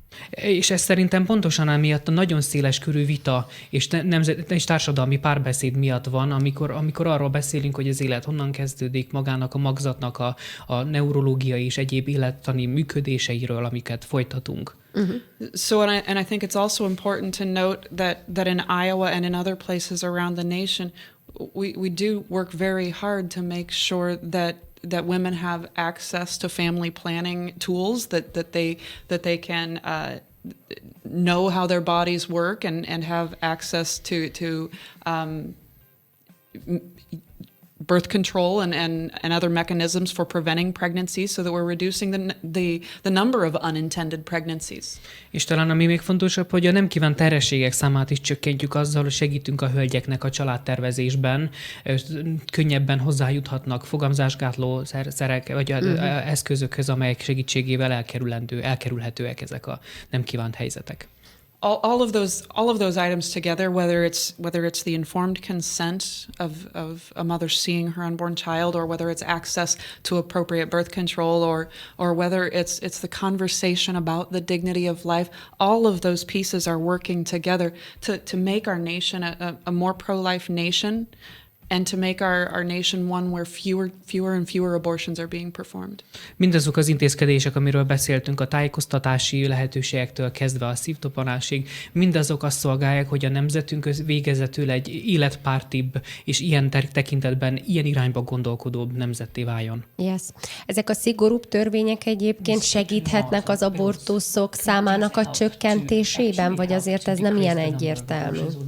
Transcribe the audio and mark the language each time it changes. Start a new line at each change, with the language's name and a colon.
Hungarian: És ez szerintem pontosan emiatt a nagyon széles körű vita és társadalmi párbeszéd miatt van, amikor arról beszélünk, hogy az élet honnan kezdődik, magának a magzatnak a neurológiai és egyéb élettani működéseiről, amiket folytatunk. Mm-hmm.
English: So and I think it's also important to note that in Iowa and in other places around the nation, we do work very hard to make sure that women have access to family planning tools, that they can know how their bodies work and have access to birth control and other mechanisms for preventing pregnancy, so that we're reducing the number of unintended pregnancies.
Hungarian: És talán ami még fontosabb, hogy a nem kívánt terhességek számát is csökkentjük azzal, hogy segítünk a hölgyeknek a családtervezésben, könnyebben hozzájuthatnak fogamzásgátló szerek vagy eszközökhöz, amelyek segítségével elkerülhetőek ezek a nem kívánt helyzetek.
English: All of those items together, whether it's the informed consent of a mother seeing her unborn child, or whether it's access to appropriate birth control, or whether it's the conversation about the dignity of life, all of those pieces are working together to make our nation a more pro-life nation, and to make our nation one where fewer and fewer abortions are being performed.
Hungarian: Mindazok az intézkedések, amiről beszéltünk, a tájékoztatási lehetőségektől kezdve a szívdobanásig, mindazok azt szolgálják, hogy a nemzetünk végezetül egy életpártibb és ilyen tekintetben, ilyen irányba gondolkodóbb nemzetté váljon.
English: Yes.
Hungarian: Ezek a szigorúbb törvények egyébként segíthetnek az abortuszok számának a csökkentésében, vagy azért ez nem ilyen egyértelmű?